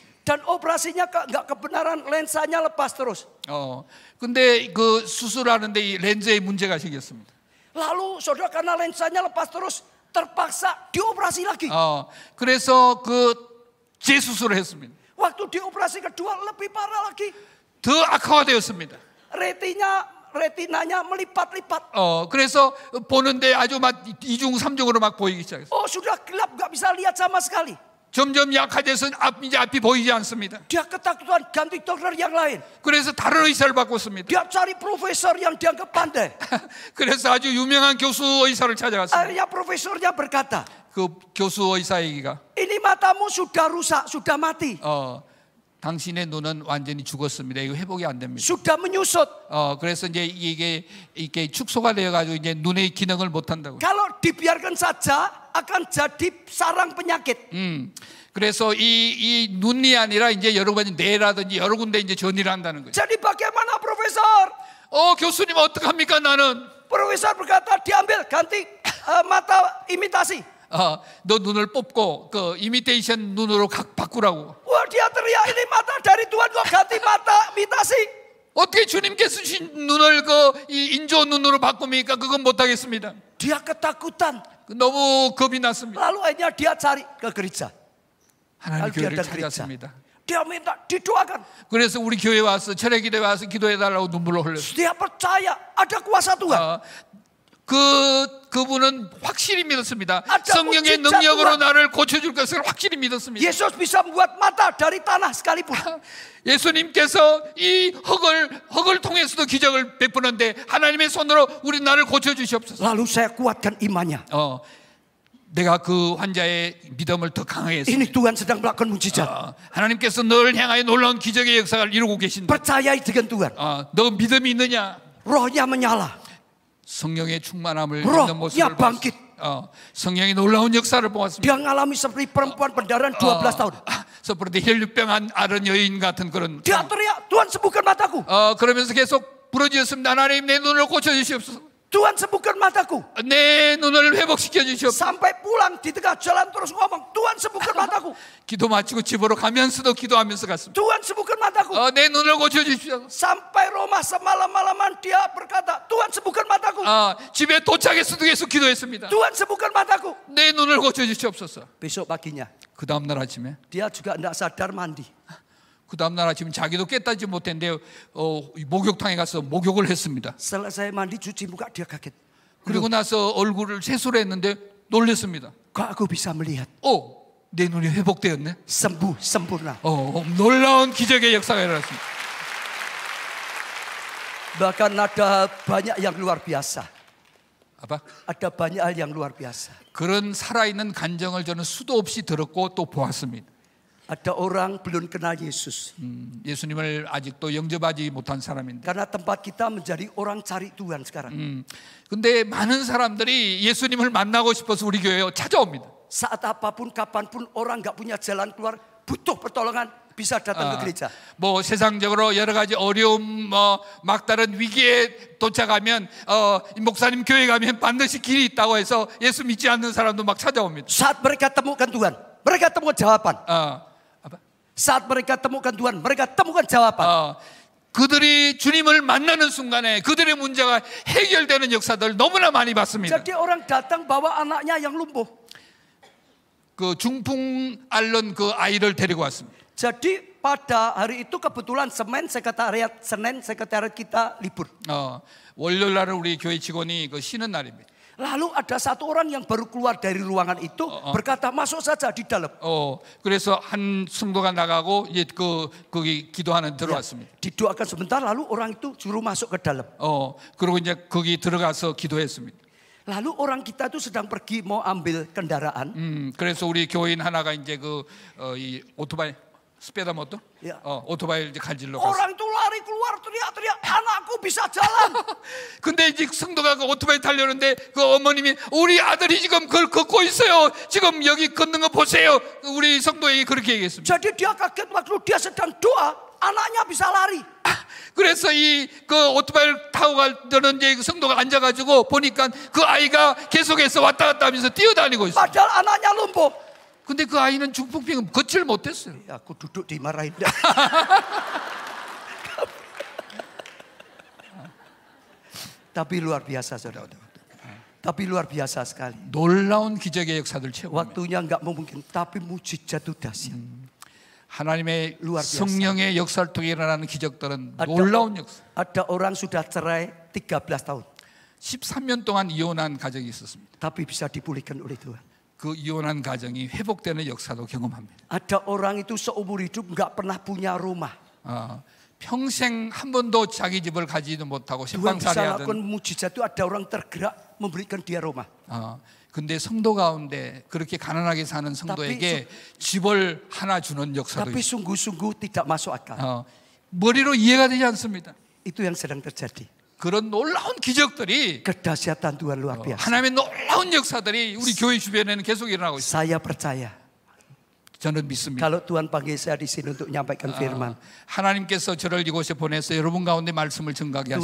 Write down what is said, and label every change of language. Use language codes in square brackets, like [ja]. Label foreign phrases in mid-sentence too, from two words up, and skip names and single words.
[id] Dan operasinya nggak kebenaran, lensanya lepas terus. [ko] 근데 그 수술하는데 이 렌즈에 문제가 생겼습니다. [id] Lalu saudara karena lensanya lepas terus terpaksa dioperasi lagi. [ko] 그래서 그 재수술을 했습니다. [id] Waktu dioperasi kedua lebih parah lagi. [ko] 더 악화가 되었습니다. [id] retinanya melipat-lipat. [ko] 그래서 보는데 아주 막 2중 3중으로 막 보이기 시작했어요. [id] sudah gelap, nggak bisa lihat sama sekali. [ko] 점점 약화돼서 이제 앞이 보이지 않습니다. [id] Dia ketakutan ganti dokter yang lain. [ko] 그래서 다른 의사를 바꿨습니다. [id] Dia cari profesor yang dianggap pandai. [ko] 그래서 아주 유명한 교수 의사를 찾아갔습니다. [id] Akhirnya profesornya berkata, [ko] 그 교수 의사 얘기가 [id] ini matamu sudah rusak, sudah mati. [ko] 당신의 눈은 완전히 죽었습니다. 이거 회복이 안 됩니다. [id] Sudah menyusut. [ko] 그래서 이제 이게 축소가 되어 가지고 이제 눈의 기능을 못 한다고. [id] Kalau dibiarkan saja akan jadi sarang penyakit. [ko] 그래서 이 눈이 아니라 이제 여러 가지 뇌라든지 여러 군데 이제 전이를 한다는 거죠. [id] Jadi bagaimana profesor? [ko] 교수님 어떡합니까 나는? [id] Profesor berkata diambil ganti mata imitasi. [ko] 너 눈을 뽑고 그 이미테이션 눈으로 바꾸라고. [id] Wah dia teriak ini mata dari Tuhan kok ganti mata imitasi. [ko] 어떻게 주님께서 주신 눈을 이 인조 눈으로 바꿉니까? 그건 못하겠습니다. [id] Dia ketakutan. [ko] 너무 겁이 났습니다. [id] Lalu akhirnya dia cari ke gereja. [ko] 하나님 [id] Lalu dia [ko] 교회를 [id] datang gereja. [ko] 찾았습니다. [id] Dia minta didoakan. [ko] 그래서 우리 교회 와서 철회기도에 와서 기도해달라고 눈물을 흘렸어요. [id] Dia percaya ada kuasa Tuhan. [ko] 그분은 확실히 믿었습니다. 성령의 능력으로 나를 고쳐줄 것을 확실히 믿었습니다. [id] Yesus bisa membuat mata dari tanah sekalipun. [ko] 예수님께서 이 흙을 통해서도 기적을 베푸는데 하나님의 손으로 우리 나를 고쳐주시옵소서. [id] Lalu saya kuatkan imannya. [ko] 내가 그 환자의 믿음을 더 강하게 했습니다. [id] Ini Tuhan sedang melakukan mujizat. [ko] 하나님께서 너를 향하여 놀라운 기적의 역사를 이루고 계신다. [id] Percayai dengan Tuhan. [ko] 너 믿음이 있느냐? [id] Rohnya menyala. [ko] 성령의 충만함을 믿는 모습을 [id] bangkit. [ko] 성령의 놀라운 역사를 보았습니다. [id] Dia ngalami seperti perempuan pendarahan 12 tahun. [ko] seperti 혈류병 앓은 여인 같은 그런. [id] Dia teriak, Tuhan sembuhkan mataku. [ko] 그러면서 계속 부르짖었습니다. 하나님 내 눈을 고쳐 주시옵소서. [id] Tuhan sembuhkan mataku. [ko] 내 눈을 회복시켜 주시옵소서. [id] Sampai pulang di tengah jalan terus ngomong, Tuhan sembuhkan mataku. [ko] 기도 마치고 집으로 가면서도 기도하면서 갔습니다. [id] Tuhan sembuhkan mataku. [ko] 내 눈을 고쳐 주시옵소서. [id] Sampai rumah semalam-malaman dia berkata, Tuhan sembuhkan mataku. [ko] 집에 도착해서도 계속 기도했습니다. [id] Tuhan sembuhkan mataku. [ko] 내 눈을 고쳐 주시옵소서. [id] Besok paginya, [ko] 그 다음 날 아침에 [id] dia juga tidak sadar mandi. [ko] 그 다음 날 아침 자기도 깨닫지 못했는데 목욕탕에 가서 목욕을 했습니다. [id] Selesai mandi cuci muka dia kaget. [ko] 그리고 나서 얼굴을 세수를 했는데 놀랐습니다. [id] Kok aku bisa melihat? [ko] 내 눈이 회복되었네. [id] Sembuh sempurna. [ko] 놀라운 기적의 역사가 일어났습니다. [id] Bahkan ada banyak yang luar biasa. [ko] 아빠? [id] Ada banyak hal yang luar biasa. [ko] 그런 살아있는 간증을 저는 수도 없이 들었고 또 보았습니다. [id] Ada orang belum kenal Yesus. [ko] 예수님을 아직도 영접하지 못한 사람인데. [id] Karena tempat kita menjadi orang cari Tuhan sekarang. [ko] 근데 많은 사람들이 예수님을 만나고 싶어서 우리 교회에 찾아옵니다. [id] Saat apapun, kapanpun orang nggak punya jalan keluar, butuh pertolongan, bisa datang ke gereja. [ko] 뭐 세상적으로 여러 가지 어려움, 막다른 위기에 도착하면 목사님 교회 가면 반드시 길이 있다고 해서 예수 믿지 않는 사람도 막 찾아옵니다. [id] Saat mereka temukan Tuhan, mereka temukan jawaban. Saat mereka temukan Tuhan, mereka temukan jawaban. [ko] 그들이 주님을 만나는 순간에 그들의 문제가 해결되는 역사들 너무나 많이 봤습니다. [id] Jadi orang datang bawa anaknya yang lumpuh. [ko] 그 중풍 앓는 그 아이를 데리고 왔습니다. [id] Jadi pada hari itu kebetulan Senin sekretariat kita libur. [ko] 월요일 날은 우리 교회 직원이 그 쉬는 날입니다. [id] Lalu ada satu orang yang baru keluar dari ruangan itu berkata masuk saja di dalam. [ko] 그래서 한 성도가 나가고 이제 거기 기도하는 들어왔습니다. [id] Didoakan sebentar lalu orang itu suruh masuk ke dalam. [ko] 그리고 이제 거기 들어가서 기도했습니다. [id] Lalu orang kita itu sedang pergi mau ambil kendaraan. [ko] 그래서 우리 교인 하나가 이제 이 오토바이 [id] sepeda motor? [ko] 오토바이를 이제 갈질러 갔어요. [id] Orang itu lari keluar teriak-teriak, anakku bisa jalan. [ko] 근데 이제 성도가 그 오토바이 타려는데 그 어머님이 우리 아들이 지금 그걸 걷고 있어요. 지금 여기 걷는 거 보세요. 우리 성도에게 그렇게 얘기했습니다. [id] Jadi dia kaget waktu dia sedang doa, anaknya bisa lari. [ko] 그래서 그 오토바이를 타고 가려는 이제 성도가 앉아가지고 보니까 그 아이가 계속해서 왔다 갔다 하면서 뛰어다니고 있어요. [id] Padahal anaknya lumpuh. [ko] 근데 그 아이는 중풍병 걷지를 못했어요. [id] Aku duduk dimarahin. Tapi luar biasa saudara. Tapi luar biasa sekali. [ko] 놀라운 기적의 역사들 최고. [id] Waktunya enggak mungkin, tapi mujizat itu dahsyat. [ko] 하나님의 성령의 역사를 통해 일어나는 기적들은 놀라운 역사. [id] Ada orang sudah cerai 13 tahun. [ko] 13년 동안 이혼한 가정이 있었습니다. [id] Tapi bisa dipulihkan oleh Tuhan. [ko] 그 이혼한 가정이 회복되는 역사도 경험합니다. [id] Ada orang itu seumur hidup enggak pernah punya rumah. [ko] 평생 한 번도 자기 집을 가지도 못하고 신방살이하던. [id] Tuhan bisa lakukan mujizat itu ada orang tergerak memberikan dia rumah. [ko] 근데 성도 가운데 그렇게 가난하게 사는 성도에게 집을 하나 주는 역사도 [id] Tapi sungguh-sungguh tidak masuk akal. [ko] 머리로 이해가 되지 않습니다. [id] Itu yang sedang terjadi. [ko] 그런 놀라운 기적들이 [id] Kedahsyatan Tuhan luar biasa. [ko] 하나님의 놀라운 역사들이 우리 교회 주변에는 계속 일어나고 있습니다. [id] Saya percaya. [ko] 저는 믿습니다. [id] Kalau Tuhan panggil saya di sini untuk menyampaikan firman. [ko] 하나님께서 저를 이곳에 보내서 여러분 가운데 말씀을 증가하게